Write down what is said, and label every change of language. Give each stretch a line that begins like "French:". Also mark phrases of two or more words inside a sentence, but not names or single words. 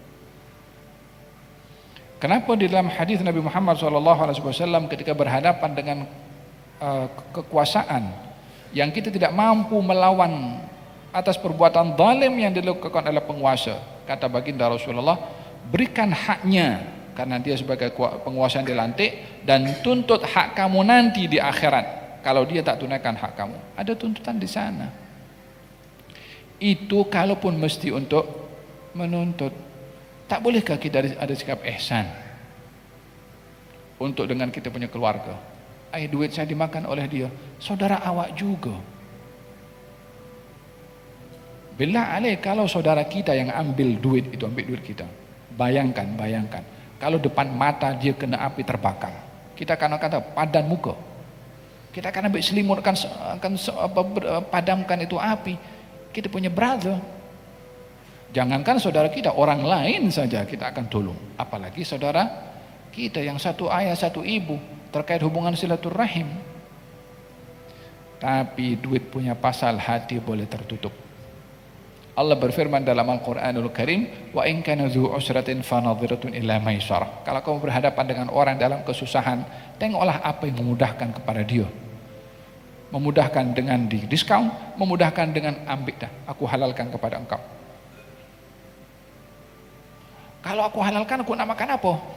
Malay: Kenapa di dalam hadis Nabi Muhammad SAW ketika berhadapan dengan kekuasaan yang kita tidak mampu melawan atas perbuatan zalim yang dilakukan oleh penguasa, kata baginda Rasulullah, berikan haknya karena dia sebagai penguasa yang dilantik, dan tuntut hak kamu nanti di akhirat kalau dia tak tunaikan hak kamu. Ada tuntutan di sana. Itu kalaupun mesti untuk menuntut. Tak bolehkah kita ada sikap ihsan untuk dengan kita punya keluarga? Duit saya dimakan oleh dia, saudara awak juga.
Arabic: بالله عليك,
Malay: kalau saudara kita yang ambil duit itu, ambil duit kita, Bayangkan. Kalau depan mata dia kena api terbakar. Kita akan kata padan muka. Kita akan ambil selimut akan padamkan itu api. Kita punya brother. Jangankan saudara kita, orang lain saja kita akan tolong. Apalagi saudara kita yang satu ayah satu ibu terkait hubungan silaturahim. Tapi duit punya pasal, hati boleh tertutup. Allah berfirman dalam Al-Quranul Karim,
Arabic: وإن كان ذو عسرة فنظرة إلى ميسرة.
Malay: Kalau kamu berhadapan dengan orang dalam kesusahan, tengoklah apa yang memudahkan kepada dia. Memudahkan dengan di diskon, memudahkan dengan ambil dah, aku halalkan kepada engkau. Kalau aku halalkan, aku nak makan apa?